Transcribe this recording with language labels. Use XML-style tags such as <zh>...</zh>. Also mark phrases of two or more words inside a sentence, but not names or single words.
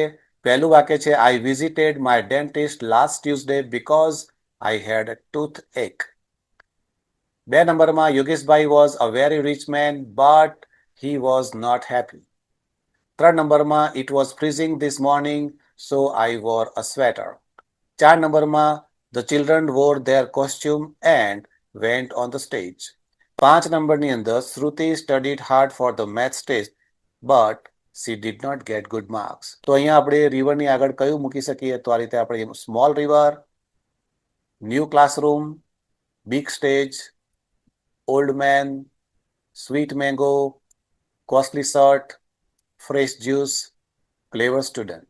<gu>પહેલું વાક્ય છે</gu> <en>I visited my dentist last Tuesday because I had tooth ache. 2 નંબરમાં યોગેશભાઈ was a very rich man but he was not happy. 3 નંબરમાં it was freezing this morning so I wore a sweater. 4 નંબરમાં the children wore their costume and went on the stage.</en> <gu>5 નંબરની અંદર</gu> <en>શ્રુતિ studied hard for the maths test but she did not get good marks.</en> <gu>તો અહીંયા આપણે રિવરની આગળ કયું મૂકી શકીએ? તો આ રીતે આપણે</gu> <en>small river, new classroom, big stage, old man, sweet mango, costly shirt, fresh juice, clever student.</en>